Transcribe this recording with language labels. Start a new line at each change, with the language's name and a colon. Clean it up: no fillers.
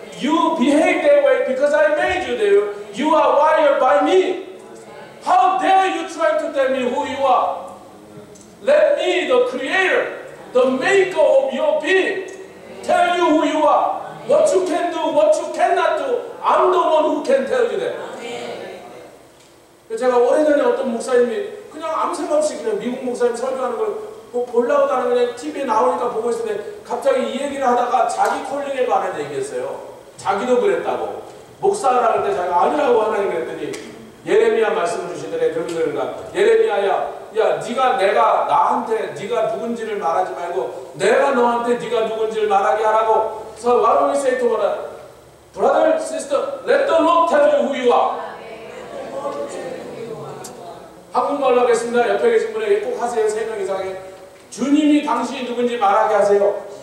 English: You behave that way because I made you there. You are wired by me. How dare you try to tell me who you are? Let me, the creator, the maker of your being, tell you who you are. What you can do, what you cannot do. I'm the one who can tell you that.
Korean: 제가 오래전에 어떤 목사님이 그냥 아무 생각 없이 그냥 미국 목사님 설교하는 걸 보려고 하는 그냥 TV에 나오니까 보고 있었는데 갑자기 이 얘기를 하다가 자기 콜링에 관한 얘기했어요. 자기도 그랬다고. 목사라 할 때 자기가 아니라고 하나님 그랬더니 예레미야 말씀을 주시더래. 그러니까 예레미야야, 야, 내가 나한테 네가 누군지를 말하지 말고 내가 너한테 네가 누군지를 말하게 하라고.
English: So what do we say to one another? Brother, sister, let the Lord tell you who you are.
Korean: 한국말로 하겠습니다. 옆에 계신 분에게 꼭 하세요. 3명 이상에. 주님이 당신이 누군지 말하게 하세요.